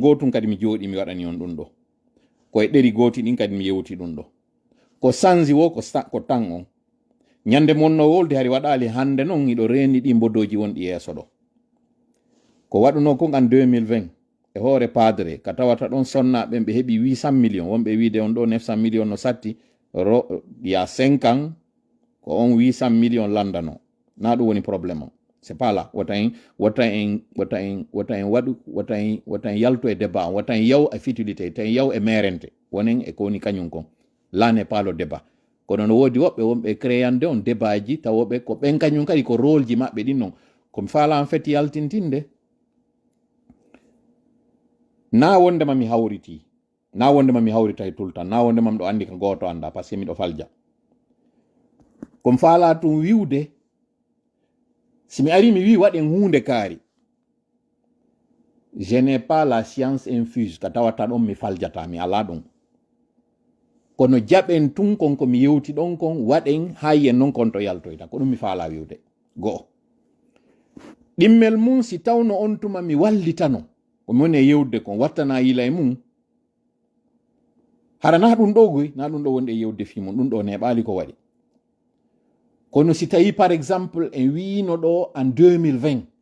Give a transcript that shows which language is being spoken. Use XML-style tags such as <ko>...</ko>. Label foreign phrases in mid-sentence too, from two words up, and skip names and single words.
<ff>gotum kadi mi jooɗi mi waɗani on ɗum ɗo koye ɗeri goti ɗin kadi mi yewti ɗum ɗo ko sanzi wo ko tan on ñande monno wolde hari waɗali hande noon iɗo reeni ɗi mbodoji wonɗi yeeso ɗo ko waɗuno kon an 2020 e hoore padre ka tawata ɗon sonnaɓen ɓe heeɓi 800 millions wonɓe wiide on ɗo 900 millions no satti ya 5 ans ko on 800 millions landano na ɗum woni probléme o</ff> <fr>c'est pas là</fr> <ff>wata en yaltu e débat wata en yaw e futilité ta en yaw e merente wonen e ko woni kañum kon</ff> <fr>là n'est pas le débat</fr> <ff>kono no wodi woɓɓe wonɓe créande on débat ji tawoɓe ko ɓen kañum kadi ko rôle ji maɓɓe ɗin non komi faala</ff> <fr>en fait</fr> <ff>yaltintinde na wondema mi hawriti na wondema mi hawritay</ff> <fr>tout le temps</fr> <ff>na wondema miɗo andi ka goto anda</ff> <fr>par ce que</fr> <ff>miɗo falja komi faala tum wiwde simi ari mi wi waɗen hunde kaari</ff> <fr>je n'ai pas la science infuse</fr> <ff>ka tawata ɗon mi faljata mi ala ɗon kono jaɓen tun kon ko mi yewti ɗon kon waɗen ha yen non kon to yaltoyta ko ɗum mi faala wiwde go'o ɗimmel mum si tawno on tuma mi wallitano komi woni e yewde kon wattana yila e mum hara na ɗum ɗo goy na ɗum ɗo wonde e yewde fi mum ɗum ɗo neɓali ko waɗi kono si tawi</ff> <fr>par exemple</fr> <ff>en wino ɗo en 2020</ff>